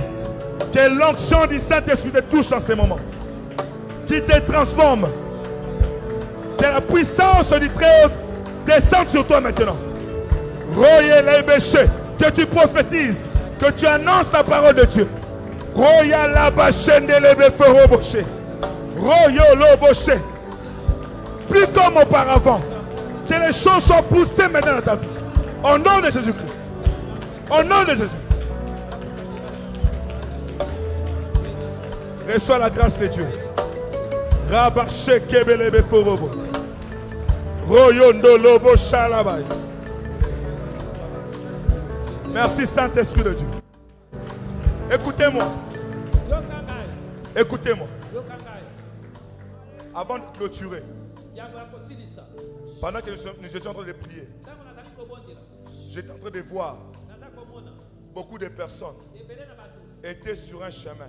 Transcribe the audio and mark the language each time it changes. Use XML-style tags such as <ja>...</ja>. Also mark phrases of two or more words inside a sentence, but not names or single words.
<fr>Que l'onction du Saint-Esprit te touche en ce moment. Qui te transforme. Que la puissance du Très-Haut descende sur toi maintenant. Roye les péchés. Que tu prophétises. Que tu annonces la parole de Dieu. Roya la bachende lebe foroboshe. Royo loboche. Plus comme auparavant. Que les choses soient boostées maintenant dans ta vie. Au nom de Jésus-Christ. Au nom de Jésus. Reçois la grâce de Dieu. Rabache kebelebe forobo. Royondo lobo shalabay. Merci Saint-Esprit de Dieu. Écoutez-moi. Écoutez-moi. Avant de clôturer, pendant que nous étions en train de prier, j'étais en train de voir beaucoup de personnes étaient sur un chemin.</fr>